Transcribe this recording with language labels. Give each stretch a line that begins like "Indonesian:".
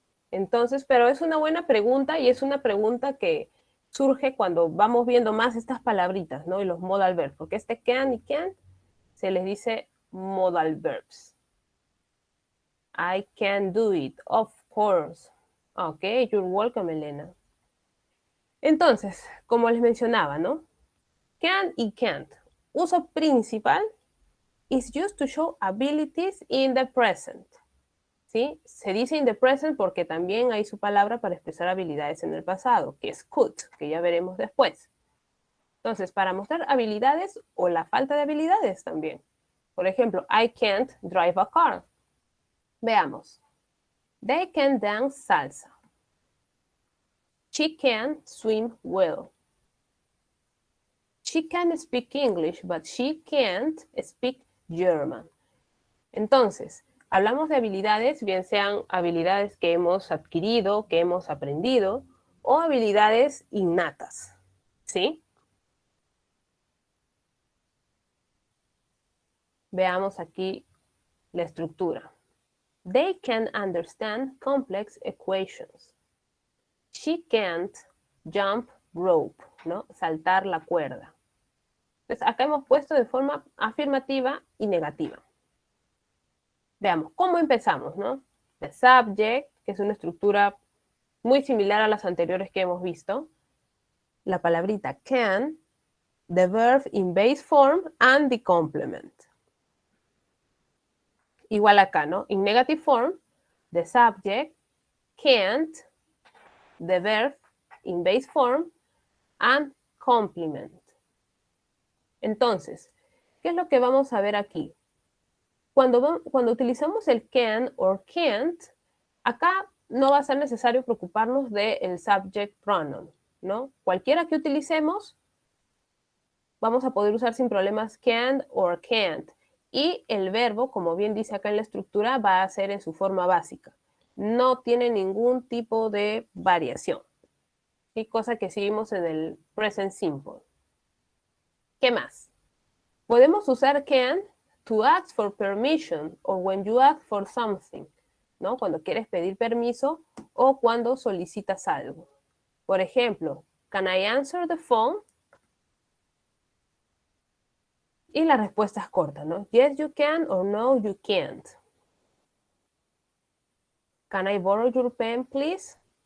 Spanish: Entonces, pero es una buena pregunta y es una pregunta que surge cuando vamos viendo más estas palabritas, ¿no? Y los modal verbs, porque este can y can se les dice modal verbs.
English: I can do it, of course. Ok, you're welcome, Elena.
Spanish: Entonces, como les mencionaba, ¿no? Can y can't. Uso principal
English: is used to show abilities in the present.
Spanish: ¿Sí? Se dice
English: in the present
Spanish: porque también hay su palabra para expresar habilidades en el pasado, que es could, que ya veremos después. Entonces, para mostrar habilidades o la falta de habilidades también. Por ejemplo,
English: I can't drive a car. Veamos. They can dance salsa. She can swim well. She can speak English, but she can't speak German.
Spanish: Entonces, hablamos de habilidades, bien sean habilidades que hemos adquirido, que hemos aprendido, o habilidades innatas, ¿sí? Veamos aquí la estructura.
English: They can understand complex equations. She can't jump rope, ¿no?
Spanish: Saltar la cuerda. Entonces, acá hemos puesto de forma afirmativa y negativa. Veamos, ¿cómo empezamos, no?
English: The subject,
Spanish: que es una estructura muy similar a las anteriores que hemos visto. La palabrita
English: can, the verb in base form, and the complement.
Spanish: Igual acá, ¿no?
English: In negative form, the subject, can't, the verb in base form, and complement.
Spanish: Entonces, ¿qué es lo que vamos a ver aquí? Cuando utilizamos el can or can't, acá no va a ser necesario preocuparnos del subject pronoun, ¿no? Cualquiera que utilicemos, vamos a poder usar sin problemas can or can't. Y el verbo, como bien dice acá en la estructura, va a ser en su forma básica. No tiene ningún tipo de variación. Y cosa que seguimos en el present simple. ¿Qué más? Podemos usar
English: can to ask for permission or when you ask for something, ¿no?
Spanish: Cuando quieres pedir permiso o cuando solicitas algo. Por ejemplo,
English: can I answer the phone?
Spanish: Y la respuesta es corta, ¿no?
English: Yes, you can or no, you can't. Can I borrow your pen, please?